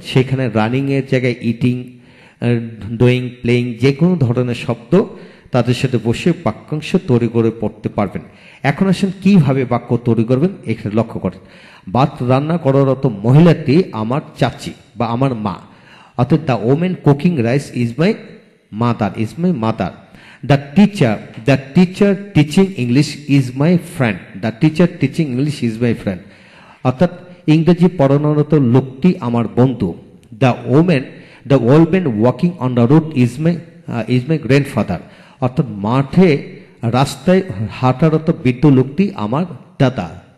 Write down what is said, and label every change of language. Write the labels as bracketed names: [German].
[Bangla] সেখানে রানিং এর জায়গায় ইটিং, ডুইং, প্লেইং যে কোনো ধরনের শব্দ তাদের সাথে বসে বাক্যাংশ তৈরি করে পড়তে পারবেন। এখন আসেন কিভাবে বাক্য তৈরি করবেন, এখানে লক্ষ্য করেন। ভাত রান্না করারত মহিলাটি আমার চাচি বা আমার মা, অর্থাৎ [English] The women cooking rice is my mother. The teacher teaching English is my friend. The teacher teaching English is my friend. [Bangla] অর্থাৎ ইংরেজি পড়ানোরত লোকটি আমার বন্ধু। [English] The old man walking on the road is my grandfather. [Bangla] অর্থাৎ মাঠে রাস্তায় হাঁটারত বৃদ্ধ লোকটি আমার দাদা।